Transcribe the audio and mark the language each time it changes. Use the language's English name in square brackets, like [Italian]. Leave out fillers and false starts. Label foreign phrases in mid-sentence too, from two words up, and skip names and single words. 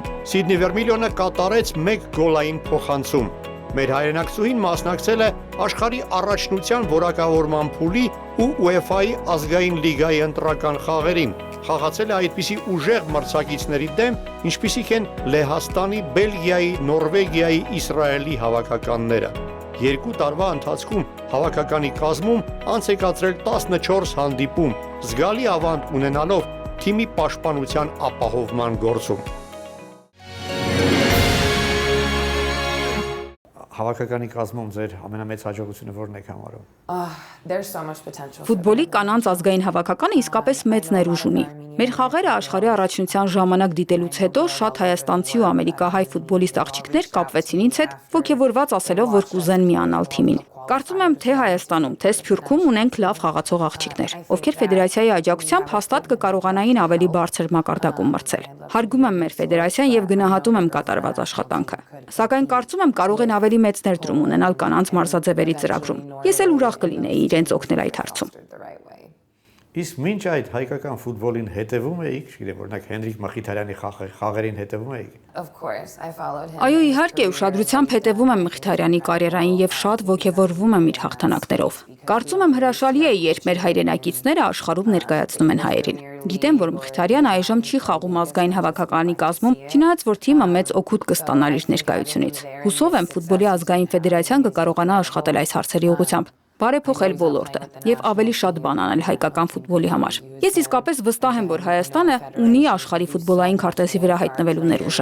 [Armenian] Սիդնի Վերմիլիոնը կատարեց 1 գոլային փոխանցում։ Մեր հայրենակցուհին մասնակցել է աշխարհի առաջնության որակավորման փուլի ու UEFA-ի ազգային լիգայի ընտրական խաղերին։ Խաղացել է այդպիսի ուժեղ մրցակիցների դեմ, ինչպիսիք են Լեհաստանի, Բելգիայի, Նորվեգիայի, Իսրայելի հավաքականները։ 2 տարվա ընթացքում հավաքականի կազմում անց է կացրել 14 հանդիպում, զգալի ավանդ ունենալով թիմի պաշտպանության ապահովման գործում։ Հավաքականի կազմում ձեր ամենամեծ հաջողությունը որն եք համարում։ [English] There's so much potential. [Armenian] Ֆուտբոլի կանանց ազգային հավաքականը իսկապես մեծ ներուժ ունի։ Մեր խաղերը աշխարհի առաջնության ժամանակ դիտելուց հետո շատ հայաստանցի ու ամերիկահայ ֆուտբոլիստ աղջիկներ կապվեցին ինձ հետ, ոգևորված ասելով, որ կուզեն միանալ թիմին։ Կարծում եմ, թե Հայաստանում, թե Սփյուռքում ունենք լավ խաղացող աղջիկներ, ովքեր ֆեդերացիայի աջակցությամբ հաստատ կկարողանային ավելի բարձր մակարդակում մրցել։ Հարգում եմ մեր ֆեդերացիան եւ գնահատում եմ կատարված աշխատանքը։ Սակայն կարծում եմ կարող են ավելի մեծ ներդրում ունենալ կանանց մարզաձևերի ծրագրում։ Ես էլ ուրախ կլինեի իրենց օգնել այդ հարցում։ Իսկ մինչ այդ հայկական ֆուտբոլին հետևում էիք, չգիտեմ, օրինակ Հենրիկ Մխիթարյանի խաղերին հետևում էիք։ [English] Of course, I followed him. [Armenian] Այո, իհարկե, ուշադրությամբ հետևում եմ Մխիթարյանի կարիերային եւ շատ ոգևորվում եմ իր հաղթանակներով։ Կարծում եմ հրաշալի է, երբ մեր հայրենակիցները աշխարհում ներկայացնում են հայերին։ Գիտեմ, որ Մխիթարյանը այժմ չի խաղում ազգային հավաքականի կազմում, չնայած որ թիմը մեծ օգուտ կստանար իր ներկայությունից։ Հուսով եմ ֆուտբոլի ազգային ֆեդերացիան կկարողանա աշխատել այս հարցերի ուղղությամբ, բարեփոխել ոլորտը եւ ավելի շատ բան անել հայկական ֆուտբոլի համար։ Ես իսկապես վստահ եմ, որ Հայաստանը ունի աշխարհի ֆուտբոլային քարտեզի վրա հայտնվելու ներուժը։